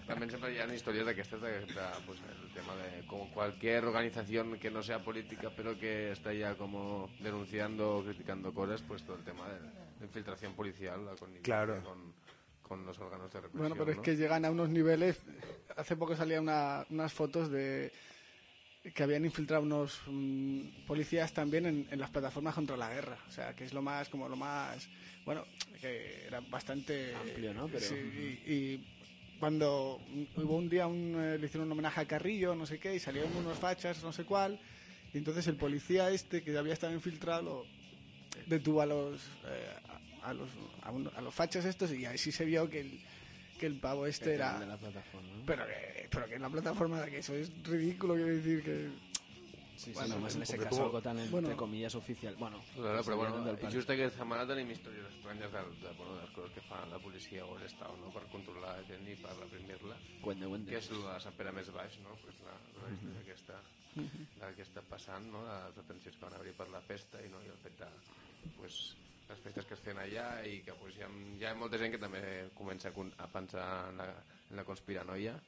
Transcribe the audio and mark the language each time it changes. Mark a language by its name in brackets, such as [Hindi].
[Catalan] También sempre hi ha històries d'aquestes, de, pues, el tema de com qualsevol organització que no sea política però que està ja com denunciant o criticant coses, pues tot el tema de infiltració policial, la connivencia [Spanish] claro. Con los órganos de represión. Bueno, pero ¿no? Es que llegan a unos niveles. Hace poco salían unas fotos de que habían infiltrado unos policías también en las plataformas contra la guerra. O sea, que es lo más... Bueno, que era bastante... amplio, ¿no? Pero... Sí, y cuando hubo un día, le hicieron un homenaje a Carrillo, no sé qué, y salieron unos fachas, no sé cuál, y entonces el policía este que había estado infiltrado lo detuvo a los fachas estos y ahí sí se vio que el pavo este era de la plataforma, ¿no? pero que en la plataforma de que eso es ridículo, quiero decir que sí, sí, bueno, sí, más en ese caso tuvo... algo tan entre comillas oficial, bueno, [Catalan] claro, pero bueno, y justo que esta semana tenim històries estranyes de bueno, de les coses que fan la policia o l'estat, no, per controlar la gent i per reprimir-la, que és la Sant Pere més baix, no, pues la història aquesta del que està passant, no, les atencions que van haver-hi per la festa i no, i el fet de pues les festes que es feien allà i que pues, hi ha molta gent que també comença a pensar en la conspiranoia.